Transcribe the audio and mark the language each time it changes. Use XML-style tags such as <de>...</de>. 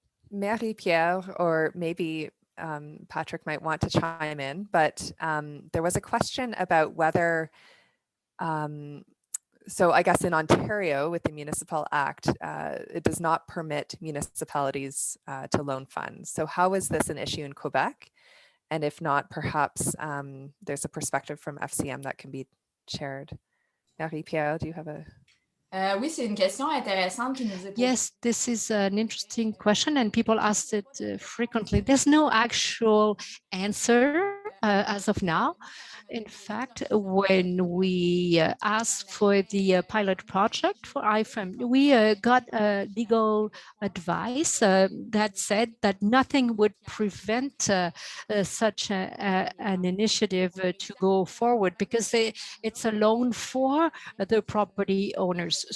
<en>Marie-Pierre, or maybe Patrick might want to chime in, but there was a question about whether, so I guess in Ontario with the Municipal Act, it does not permit municipalities to loan funds. So how is this an issue in Quebec? And if not, perhaps there's a perspective from FCM that can be shared. Marie-Pierre, do you have a...</en> <fr>Oui, c'est une question intéressante qui nous est posée.</fr> <en>Yes, this is an interesting question, and people ask it frequently. There's no actual answer as of now. In fact, when we asked for the pilot project for IFM, we got legal advice that said that nothing would prevent such an initiative to go forward, because it's a loan for the property owners.</en>